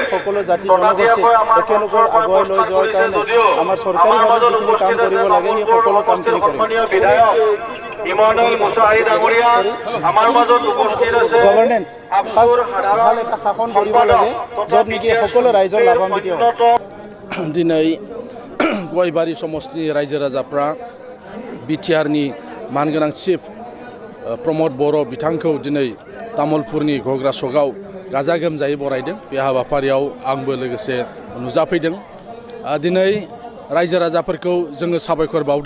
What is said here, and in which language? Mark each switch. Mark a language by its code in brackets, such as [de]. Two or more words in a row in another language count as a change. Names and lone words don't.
[as] সকলো জাতি জনগোষ্ঠী একেলগে আগুৱাই লৈ যোৱাৰ কাৰণে আমাৰ চৰকাৰীভাৱে যিখিনি কাম কৰিব লাগে সেই সকলো কামখিনি কৰিম। ইমানুৱেল মুছাহাৰী ডাঙৰীয়া আমাৰ মাজত উপস্থিত আছে। গভৰ্নেন্স ভাল এটা শাসন কৰিব লাগে য'ত নেকি সকলো ৰাইজৰ লাভান্বিত হ'ব। [brx] दिनै गयबारि समष्टिनि रायजो राजाफ्रा BTRनि मानगोनां चिफ प्रमद बर' बिथांखौ दिनै तामुलपुरनि घग्रा सकआव गाजा गोमजायै बरायदों। बे हाबाफारियाव आंबो लोगोसे नुजाफैदों। दिनै रायजो राजाफोरखौ जोङो साबायखर बावदों।